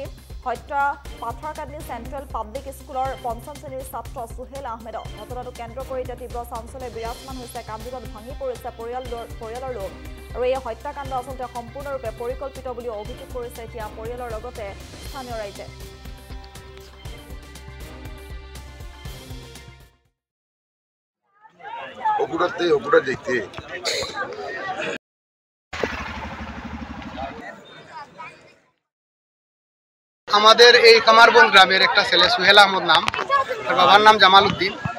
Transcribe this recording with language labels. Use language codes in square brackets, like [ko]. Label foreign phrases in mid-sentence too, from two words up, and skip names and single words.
[as] হত্যা পাথাৰকান্দি চেণ্ট্ৰেল পাব্লিক স্কুলৰ পঞ্চম শ্ৰেণীৰ ছাত্ৰ সুহেল আহমেদক ঘটনাটো কেন্দ্ৰ কৰি এতিয়া তীব্ৰ চাঞ্চল্য বিৰাজমান হৈছে। কান্দিলত ভাঙি পৰিছে পৰিয়ালৰ লোক আৰু এই হত্যাকাণ্ড আচলতে সম্পূৰ্ণৰূপে পৰিকল্পিত বুলি অভিযোগ কৰিছে এতিয়া পৰিয়ালৰ লগতে স্থানীয় ৰাইজে। [bn] আমাদের এই কামারবন্দ গ্রামের একটা ছেলে সুহেল আহমদ নাম, তার বাবার নাম জামাল উদ্দিন।